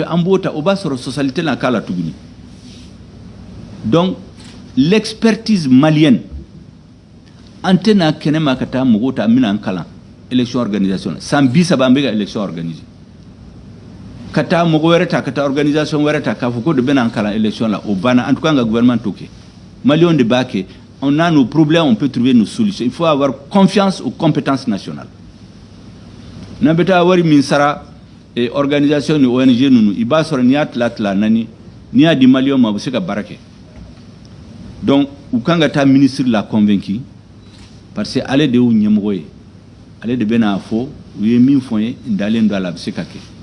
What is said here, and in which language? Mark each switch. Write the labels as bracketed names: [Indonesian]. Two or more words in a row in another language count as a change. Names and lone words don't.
[Bambara] an b'o ta o b'a sɔrɔ sɔsɔli tɛna k'a la tuguni donc [French] l'expertise malienne [Bambara] an tɛna kɛnɛma ka taa mɔgɔw ta an bɛna an kalan [French] élection organisation [Bambara] na san 30 an bɛ ka [French] élection organiser [Bambara] ka taa mɔgɔ wɛrɛ ta ka taa organisation wɛrɛ ta k'a fɔ ko de bɛna an kalan élection la o banna [French] en tout cas [Bambara] an ka gouvernement t'o kɛ maliyɛnw de b'a kɛ [French] on a nos problèmes on peut trouver nos solutions il faut avoir confiance aux compétences nationales [Bambara] n'an bɛ taa wari min sara organisation ni ONG ninnu i b'a sɔrɔ n'i y'a tila nani n'i y'a di maliyɛnw ma u bɛ se ka baara kɛ donc u kan ka taa ministre la [French] convaincu parce que [Bambara] ale de y'u ɲɛmɔgɔ ye ale de bɛna fɔ u ye min fɔ n ye n dalen don a la a bɛ se ka kɛ